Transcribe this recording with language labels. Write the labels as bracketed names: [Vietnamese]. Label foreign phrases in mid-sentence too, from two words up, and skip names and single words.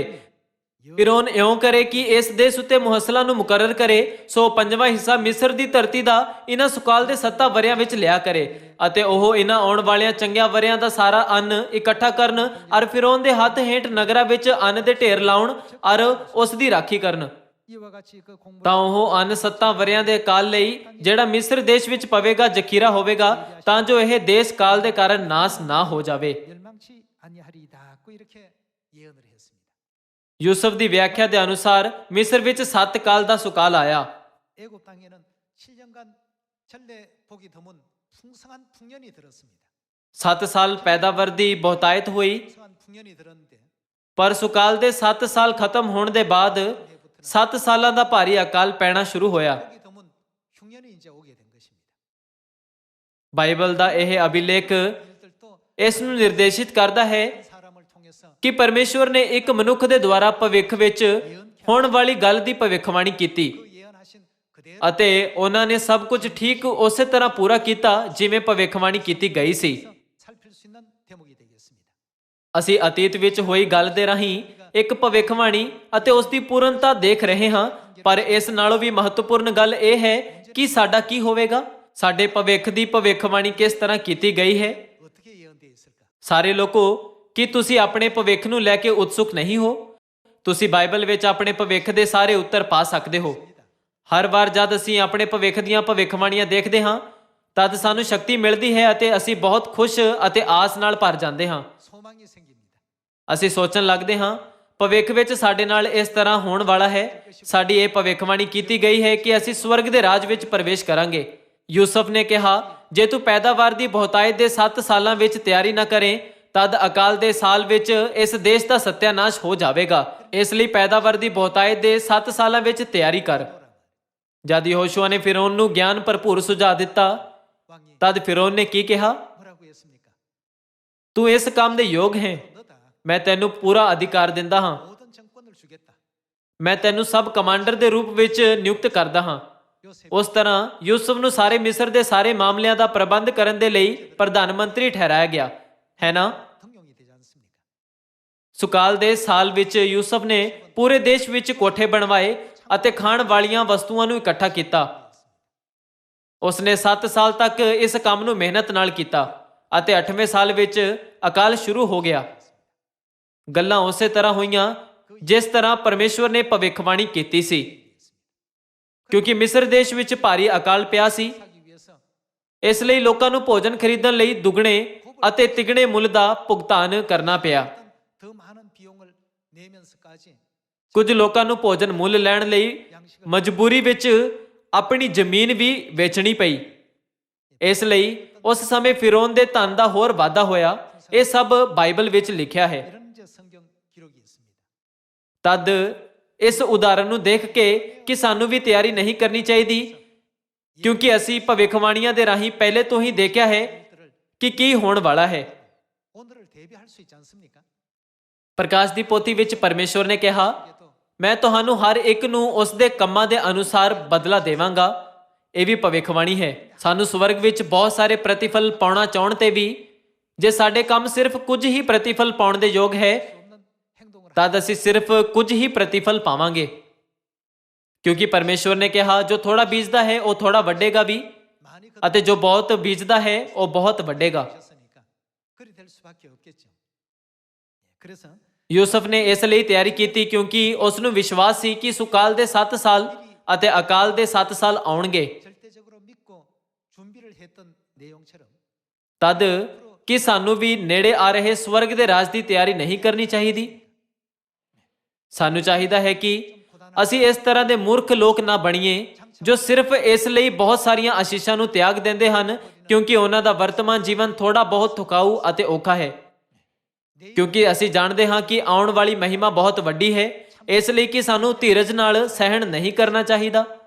[Punjabi] ਫਿਰੌਨ ਇਉਂ ਕਰੇ ਕਿ ਇਸ ਦੇਸ਼ ਉੱਤੇ ਮੁਹੱਸਲਾ ਨੂੰ ਮੁਕਰਰ ਕਰੇ ਸੋ 5ਵਾਂ ਹਿੱਸਾ ਮਿਸਰ ਦੀ ਧਰਤੀ ਦਾ ਇਹਨਾਂ ਸੁਕਾਲ ਦੇ 7 ਵਰਿਆਂ ਵਿੱਚ ਲਿਆ ਕਰੇ ਅਤੇ ਉਹ ਇਹਨਾਂ ਆਉਣ ਵਾਲਿਆਂ ਚੰਗਿਆਂ ਵਰਿਆਂ ਦਾ ਸਾਰਾ ਅੰਨ ਇਕੱਠਾ ਕਰਨ ਔਰ ਫਿਰੌਨ ਦੇ ਹੱਥ ਹੇਠ ਨਗਰਾਂ ਵਿੱਚ ਅੰਨ ਦੇ ਢੇਰ ਲਾਉਣ ਔਰ ਉਸ ਦੀ ਰਾਖੀ ਕਰਨ। [Korean] 이와 같이 그 공부 [Punjabi] ਤਾਂ ਉਹ ਅੰਨ 7 ਵਰਿਆਂ ਦੇ ਕਾਲ ਲਈ ਜਿਹੜਾ ਮਿਸਰ ਦੇਸ਼ ਵਿੱਚ ਪਵੇਗਾ ਜ਼ਖੀਰਾ ਹੋਵੇਗਾ ਤਾਂ ਜੋ ਇਹ ਦੇਸ਼ ਕਾਲ ਦੇ ਕਾਰਨ ਨਾਸ ਨਾ ਹੋ ਜਾਵੇ। [Korean] 멸망치 아니하리이다고 이렇게 예언을 했습니다. [Punjabi] ਯੂਸਫ ਦੀ ਵਿਆਖਿਆ ਦੇ ਅਨੁਸਾਰ ਮਿਸਰ ਵਿੱਚ 7 ਕਾਲ ਦਾ ਸੁਕਾਲ ਆਇਆ। [Korean] 애굽 땅에는 7년간 전래 복이 드문 풍성한 풍년이 들었습니다. [Punjabi] 7 ਸਾਲ ਪੈਦਾਵਾਰ ਦੀ ਬਹੁਤਾਇਤ ਹੋਈ [Korean] 풍성한 풍년이 들었는데 [Punjabi] ਪਰ ਸੁਕਾਲ ਦੇ 7 ਸਾਲ ਖਤਮ ਹੋਣ ਦੇ ਬਾਅਦ 7 ਸਾਲਾਂ ਦਾ ਭਾਰੀ ਅਕਾਲ ਪੈਣਾ ਸ਼ੁਰੂ ਹੋਇਆ। [Korean] 복이 드문 흉년이 이제 오게 된 것입니다. [Punjabi] ਬਾਈਬਲ ਦਾ ਇਹ ਅਭਿਲੇਖ [Korean] 이들도 [Punjabi] ਇਸ ਨੂੰ ਨਿਰਦੇਸ਼ਿਤ ਕਰਦਾ ਹੈ [Korean] 사람을 통해서 [Punjabi] ਕਿ ਪਰਮੇਸ਼ਵਰ ਨੇ ਇੱਕ ਮਨੁੱਖ ਦੇ ਦੁਆਰਾ ਭਵਿੱਖ ਵਿੱਚ ਹੋਣ ਵਾਲੀ ਗੱਲ ਦੀ ਭਵਿੱਖਬਾਣੀ ਕੀਤੀ [Korean] 그 예언하신 그대로 [Punjabi] ਅਤੇ ਉਹਨਾਂ ਨੇ ਸਭ ਕੁਝ ਠੀਕ ਉਸੇ ਤਰ੍ਹਾਂ ਪੂਰਾ ਕੀਤਾ ਜਿਵੇਂ ਭਵਿੱਖਬਾਣੀ ਕੀਤੀ ਗਈ ਸੀ। [Korean] 살필 수 있는 대목이 되겠습니다. [Punjabi] ਅਸੀਂ ਅਤੀਤ ਵਿੱਚ ਹੋਈ ਗੱਲ ਦੇ ਰਾਹੀਂ ਇੱਕ ਭਵਿੱਖਬਾਣੀ ਅਤੇ ਉਸ ਦੀ ਪੂਰਨਤਾ ਦੇਖ ਰਹੇ ਹਾਂ ਪਰ ਇਸ ਨਾਲੋਂ ਵੀ ਮਹੱਤਵਪੂਰਨ ਗੱਲ ਇਹ ਹੈ ਕਿ ਸਾਡਾ ਕੀ ਹੋਵੇਗਾ। ਸਾਡੇ ਭਵਿੱਖ ਦੀ ਭਵਿੱਖਬਾਣੀ ਕਿਸ ਤਰ੍ਹਾਂ ਕੀਤੀ ਗਈ ਹੈ। [Korean] 어떻게 예언되어 있을까? [Punjabi] ਸਾਰੇ ਲੋਕੋ ਕੀ ਤੁਸੀਂ ਆਪਣੇ ਭਵਿੱਖ ਨੂੰ ਲੈ ਕੇ ਉਤਸੁਕ ਨਹੀਂ ਹੋ? ਤੁਸੀਂ ਬਾਈਬਲ ਵਿੱਚ ਆਪਣੇ ਭਵਿੱਖ ਦੇ ਸਾਰੇ ਉੱਤਰ ਪਾ ਸਕਦੇ ਹੋ। ਹਰ ਵਾਰ ਜਦ ਅਸੀਂ ਆਪਣੇ ਭਵਿੱਖ ਦੀਆਂ ਭਵਿੱਖਬਾਣੀਆਂ ਦੇਖਦੇ ਹਾਂ ਤਦ ਸਾਨੂੰ ਸ਼ਕਤੀ ਮਿਲਦੀ ਹੈ ਅਤੇ ਅਸੀਂ ਬਹੁਤ ਖੁਸ਼ ਅਤੇ ਆਸ ਨਾਲ ਭਰ ਜਾਂਦੇ ਹਾਂ। [Korean] 소망이 생깁니다. [Punjabi] ਅਸੀਂ ਸੋਚਣ ਲੱਗਦੇ ਹਾਂ ਭਵਿੱਖ ਵਿੱਚ ਸਾਡੇ ਨਾਲ ਇਸ ਤਰ੍ਹਾਂ ਹੋਣ ਵਾਲਾ ਹੈ। ਸਾਡੀ ਇਹ ਭਵਿੱਖਬਾਣੀ ਕੀਤੀ ਗਈ ਹੈ ਕਿ ਅਸੀਂ ਸਵਰਗ ਦੇ ਰਾਜ ਵਿੱਚ ਪ੍ਰਵੇਸ਼ ਕਰਾਂਗੇ। ਯੂਸਫ ਨੇ ਕਿਹਾ ਜੇ ਤੂੰ ਪੈਦਾਵਾਰ ਦੀ ਬਹੁਤਾਇਤ ਦੇ 7 ਸਾਲਾਂ ਵਿੱਚ ਤਿਆਰੀ ਨਾ ਕਰੇ ਤਦ ਅਕਾਲ ਦੇ ਸਾਲ ਵਿੱਚ ਇਸ ਦੇਸ਼ ਦਾ ਸਤਿਆਨਾਸ਼ ਹੋ ਜਾਵੇਗਾ। ਇਸ ਲਈ ਪੈਦਾਵਾਰ ਦੀ ਬਹੁਤਾਇਤ ਦੇ 7 ਸਾਲਾਂ ਵਿੱਚ ਤਿਆਰੀ ਕਰ। ਜਦ ਯਹੋਸ਼ੂਆ ਨੇ ਫਿਰੌਨ ਨੂੰ ਗਿਆਨ ਭਰਪੂਰ ਸੁਝਾਅ ਦਿੱਤਾ [Korean] 왕이 [Punjabi] ਤਦ ਫਿਰੌਨ ਨੇ ਕੀ ਕਿਹਾ [Korean] 뭐라고 했습니까? [Punjabi] ਤੂੰ ਇਸ ਕੰਮ ਦੇ ਯੋਗ ਹੈ [Korean] 너다 [Punjabi] ਮੈਂ ਤੈਨੂੰ ਪੂਰਾ ਅਧਿਕਾਰ ਦਿੰਦਾ ਹਾਂ [Korean] 모든 정권을 주겠다. [Punjabi] ਮੈਂ ਤੈਨੂੰ [English] sub commander [Punjabi] ਦੇ ਰੂਪ ਵਿੱਚ ਨਿਯੁਕਤ ਕਰਦਾ ਹਾਂ। [Korean] 요셉 [Punjabi] ਉਸ ਤਰ੍ਹਾਂ ਯੂਸਫ ਨੂੰ ਸਾਰੇ ਮਿਸਰ ਦੇ ਸਾਰੇ ਮਾਮਲਿਆਂ ਦਾ ਪ੍ਰਬੰਧ ਕਰਨ ਦੇ ਲਈ ਪ੍ਰਧਾਨ ਮੰਤਰੀ ਠਹਿਰਾਇਆ ਗਿਆ ਹੈ ਨਾ। [Korean] 대통령이 되지 않습니까? [Punjabi] ਸੁਕਾਲ ਦੇ ਸਾਲ ਵਿੱਚ ਯੂਸਫ ਨੇ ਪੂਰੇ ਦੇਸ਼ ਵਿੱਚ ਕੋਠੇ ਬਣਵਾਏ ਅਤੇ ਖਾਣ ਵਾਲੀਆਂ ਵਸਤੂਆਂ ਨੂੰ ਇਕੱਠਾ ਕੀਤਾ। ਉਸਨੇ 7 ਸਾਲ ਤੱਕ ਇਸ ਕੰਮ ਨੂੰ ਮਿਹਨਤ ਨਾਲ ਕੀਤਾ ਅਤੇ 8ਵੇਂ ਸਾਲ ਵਿੱਚ ਅਕਾਲ ਸ਼ੁਰੂ ਹੋ ਗਿਆ। ਗੱਲਾਂ ਉਸੇ ਤਰ੍ਹਾਂ ਹੋਈਆਂ ਜਿਸ ਤਰ੍ਹਾਂ ਪਰਮੇਸ਼ਵਰ ਨੇ ਭਵਿੱਖਬਾਣੀ ਕੀਤੀ ਸੀ ਕਿਉਂਕਿ ਮਿਸਰ ਦੇਸ਼ ਵਿੱਚ ਭਾਰੀ ਅਕਾਲ ਪਿਆ ਸੀ। [Korean] 하기 위해서 [Punjabi] ਇਸ ਲਈ ਲੋਕਾਂ ਨੂੰ ਭੋਜਨ ਖਰੀਦਣ ਲਈ ਦੁੱਗਣੇ ਅਤੇ ਤਿਗਣੇ ਮੁੱਲ ਦਾ ਭੁਗਤਾਨ ਕਰਨਾ ਪਿਆ। [Korean] 어떤 더 많은 비용을 내면서까지 [Punjabi] ਕੁਝ ਲੋਕਾਂ ਨੂੰ ਭੋਜਨ ਮੁੱਲ ਲੈਣ ਲਈ ਮਜਬੂਰੀ ਵਿੱਚ ਆਪਣੀ ਜ਼ਮੀਨ ਵੀ ਵੇਚਣੀ ਪਈ। ਇਸ ਲਈ ਉਸ ਸਮੇਂ ਫਿਰੌਨ ਦੇ ਧਨ ਦਾ ਹੋਰ ਵਾਧਾ ਹੋਇਆ। ਇਹ ਸਭ ਬਾਈਬਲ ਵਿੱਚ ਲਿਖਿਆ ਹੈ। [Korean] 이런 이제 성경 기록이 있습니다. [Punjabi] ਤਦ ਇਸ ਉਦਾਹਰਣ ਨੂੰ ਦੇਖ ਕੇ ਕਿ ਸਾਨੂੰ ਵੀ ਤਿਆਰੀ ਨਹੀਂ ਕਰਨੀ ਚਾਹੀਦੀ ਕਿਉਂਕਿ ਅਸੀਂ ਭਵਿੱਖਬਾਣੀਆਂ ਦੇ ਰਾਹੀਂ ਪਹਿਲੇ ਤੋਂ ਹੀ ਦੇਖਿਆ ਹੈ ਕਿ ਕੀ ਹੋਣ ਵਾਲਾ ਹੈ। [Korean] 오늘을 대비할 수 있지 않습니까? [Punjabi] ਪ੍ਰਕਾਸ਼ ਦੀ ਪੋਥੀ ਵਿੱਚ ਪਰਮੇਸ਼ਵਰ ਨੇ ਕਿਹਾ [Korean] 이게 또 [Punjabi] ਮੈਂ ਤੁਹਾਨੂੰ ਹਰ ਇੱਕ ਨੂੰ ਉਸ ਦੇ ਕੰਮਾਂ ਦੇ ਅਨੁਸਾਰ ਬਦਲਾ ਦੇਵਾਂਗਾ। ਇਹ ਵੀ ਭਵਿੱਖਬਾਣੀ ਹੈ। ਸਾਨੂੰ ਸਵਰਗ ਵਿੱਚ ਬਹੁਤ ਸਾਰੇ ਪ੍ਰਤੀਫਲ ਪਾਉਣਾ ਚਾਹਣ ਤੇ ਵੀ ਜੇ ਸਾਡੇ ਕੰਮ ਸਿਰਫ ਕੁਝ ਹੀ ਪ੍ਰਤੀਫਲ ਪਾਉਣ ਦੇ ਯੋਗ ਹੈ [Korean] 없는 행동을 [Punjabi] ਤਦ ਅਸੀਂ ਸਿਰਫ ਕੁਝ ਹੀ ਪ੍ਰਤੀਫਲ ਪਾਵਾਂਗੇ, ਕਿਉਂਕਿ ਪਰਮੇਸ਼ਵਰ ਨੇ ਕਿਹਾ ਜੋ ਥੋੜਾ ਬੀਜਦਾ ਹੈ ਉਹ ਥੋੜਾ ਵੱਢੇਗਾ ਵੀ, [Korean] 많이 [Punjabi] ਅਤੇ ਜੋ ਬਹੁਤ ਬੀਜਦਾ ਹੈ ਉਹ ਬਹੁਤ ਵੱਢੇਗਾ। [Korean] 거두셨으니까 그리 될 수밖에 없겠죠. 그래서 [Punjabi] ਯੂਸਫ ਨੇ ਇਸ ਲਈ ਤਿਆਰੀ ਕੀਤੀ ਕਿਉਂਕਿ ਉਸ ਨੂੰ ਵਿਸ਼ਵਾਸ ਸੀ ਕਿ ਸੁਕਾਲ ਦੇ 7 ਸਾਲ ਅਤੇ ਅਕਾਲ ਦੇ 7 ਸਾਲ ਆਉਣਗੇ। [Korean] 절대적으로 믿고 준비를 했던 내용처럼 [Punjabi] ਤਦ ਕਿ ਸਾਨੂੰ ਵੀ ਨੇੜੇ ਆ ਰਹੇ ਸਵਰਗ ਦੇ ਰਾਜ ਦੀ ਤਿਆਰੀ ਨਹੀਂ ਕਰਨੀ ਚਾਹੀਦੀ। ਸਾਨੂੰ ਚਾਹੀਦਾ ਹੈ ਕਿ ਅਸੀਂ ਇਸ ਤਰ੍ਹਾਂ ਦੇ ਮੂਰਖ ਲੋਕ ਨਾ ਬਣੀਏ ਜੋ ਸਿਰਫ ਇਸ ਲਈ ਬਹੁਤ ਸਾਰੀਆਂ ਆਸ਼ੀਸ਼ਾਂ ਨੂੰ ਤਿਆਗ ਦਿੰਦੇ ਹਨ ਕਿਉਂਕਿ ਉਹਨਾਂ ਦਾ ਵਰਤਮਾਨ ਜੀਵਨ ਥੋੜਾ ਬਹੁਤ ਥਕਾਊ ਅਤੇ ਔਖਾ ਹੈ, ਕਿਉਂਕਿ ਅਸੀਂ ਜਾਣਦੇ ਹਾਂ ਕਿ ਆਉਣ ਵਾਲੀ ਮਹਿਮਾ ਬਹੁਤ ਵੱਡੀ ਹੈ, ਇਸ ਲਈ ਕਿ ਸਾਨੂੰ ਧੀਰਜ ਨਾਲ ਸਹਿਣ ਨਹੀਂ ਕਰਨਾ ਚਾਹੀਦਾ।